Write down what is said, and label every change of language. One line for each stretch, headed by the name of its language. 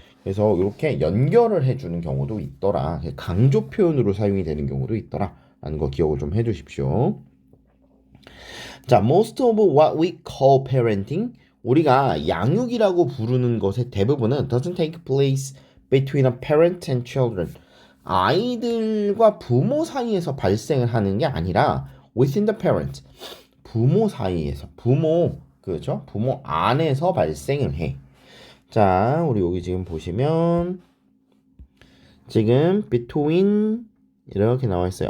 Korean: 그래서 이렇게 연결을 해주는 경우도 있더라. 강조 표현으로 사용이 되는 경우도 있더라. 라는 거 기억을 좀 해주십시오.
English: 자, most of what we call parenting,
Korean: 우리가 양육이라고 부르는 것의 대부분은
English: doesn't take place between a parent and children.
Korean: 아이들과 부모 사이에서 발생을 하는 게 아니라
English: within the parent.
Korean: 부모 사이에서, 그렇죠? 부모 안에서 발생을 해. 자, 우리 여기 지금 보시면 지금 between 이렇게 나와 있어요.